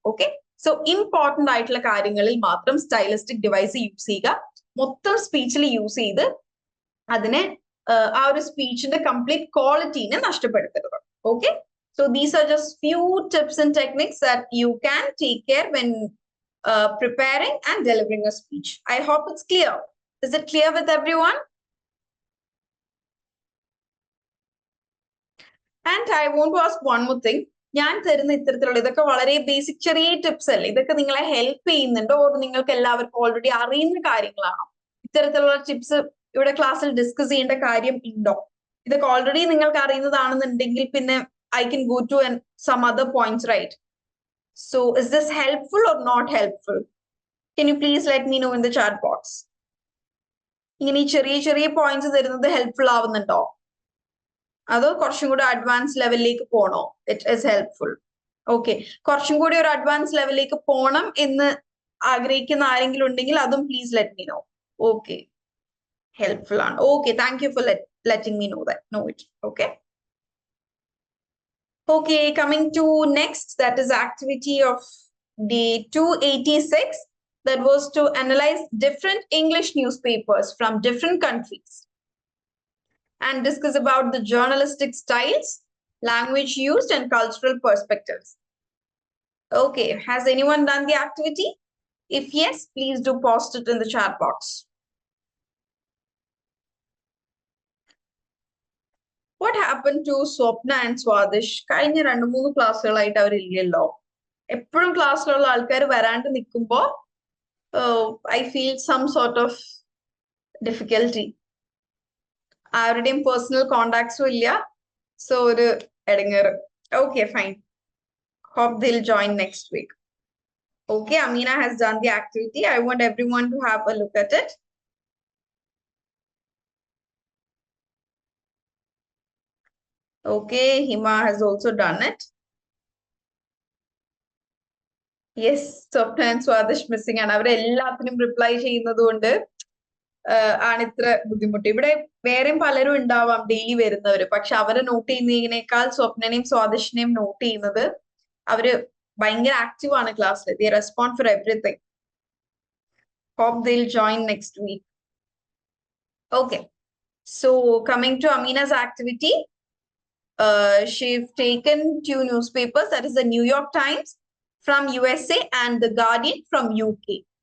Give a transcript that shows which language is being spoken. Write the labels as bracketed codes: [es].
[ml] Okay, so important ആയിട്ടുള്ള കാര്യങ്ങളിൽ മാത്രം സ്റ്റൈലിസ്റ്റിക് ഡിവൈസ് യൂസ് ചെയ്യുക. മൊത്തം സ്പീച്ചിൽ യൂസ് ചെയ്ത് അതിനെ ആ ഒരു സ്പീച്ചിന്റെ കംപ്ലീറ്റ് ക്വാളിറ്റീനെ നഷ്ടപ്പെടുത്തരുത്. [en] Okay, so these are just few tips and techniques that you can take care when preparing and delivering a speech. I hope it's clear. Is it clear with everyone? And I want to ask one more thing. [ml] ഞാൻ തരുന്ന ഇത്തരത്തിലുള്ള ഇതൊക്കെ വളരെ basic ചെറിയ tips അല്ലേ? ഇതൊക്കെ നിങ്ങളെ help ചെയ്യുന്നുണ്ടോ? ഓർ നിങ്ങൾക്ക് എല്ലാവർക്കും ഓൾറെഡി അറിയുന്ന കാര്യങ്ങളാണോ? ഇത്തരത്തിലുള്ള ടിപ്സ് ഇവിടെ ക്ലാസ്സിൽ ഡിസ്കസ് ചെയ്യേണ്ട കാര്യം ഉണ്ടോ? ഇതൊക്കെ ഓൾറെഡി നിങ്ങൾക്ക് അറിയുന്നതാണെന്നുണ്ടെങ്കിൽ പിന്നെ [en] I can go to some other points, right? So is this helpful or not helpful? Can you please let me know in the chat box? [ml] ഇങ്ങനെ ഈ ചെറിയ ചെറിയ പോയിന്റ്സ് തരുന്നത് ഹെൽപ്ഫുൾ ആവുന്നുണ്ടോ? അതോ കുറച്ചും കൂടി അഡ്വാൻസ് ലെവലിലേക്ക് പോണോ? [en] It is helpful. [ml] ഓക്കെ, കുറച്ചും കൂടി ഒരു അഡ്വാൻസ് ലെവലിലേക്ക് പോണം എന്ന് ആഗ്രഹിക്കുന്ന ആരെങ്കിലും ഉണ്ടെങ്കിൽ അതും [en] Please let me know. Okay, helpful ആണ്. Okay, thank you for letting me know that. Know it. Okay. Okay, coming to next, that is activity of day 286. That was to analyze different English newspapers from different countries and discuss about the journalistic styles, language used, and cultural perspectives. Okay, has anyone done the activity? If yes, please do post it in the chat box. What happened to Swapna and Swadish? [ml] കഴിഞ്ഞ 2-3 ക്ലാസ്സുകളായിട്ട് അവരില്ലല്ലോ. എപ്പോഴും ക്ലാസ്സിലുള്ള ആൾക്കാർ വരാണ്ട് നിൽക്കുമ്പോൾ [en] I feel some sort of difficulty. [ml] ആരുടെയും personal കോണ്ടാക്ട്സും ഇല്ല, so ഒരു ഇടങ്ങേറ്. [en] Okay, fine. Hope they'll join next week. Okay, Amina has done the activity. I want everyone to have a look at it. Okay, Hima has also done it. Yes, Swapna and Swadish missing ആണ്. [ml] അവരെല്ലാത്തിനും reply ചെയ്യുന്നത് കൊണ്ട് ആണ് ഇത്ര ബുദ്ധിമുട്ട്. ഇവിടെ വേറെയും പലരും ഉണ്ടാവാം ഡെയിലി വരുന്നവര്, പക്ഷെ അവരെ നോട്ട് ചെയ്യുന്നതിനേക്കാൾ സ്വപ്നനെയും സ്വാദിഷിനെയും നോട്ട് ചെയ്യുന്നത് അവര് ഭയങ്കര ആക്റ്റീവ് ആണ് ക്ലാസ്സിൽ. [en] They respond for everything. Hope they'll join next week. Okay, so coming to Amina's activity, she's taken 2 newspapers, that is the New York Times from USA and the Guardian from UK.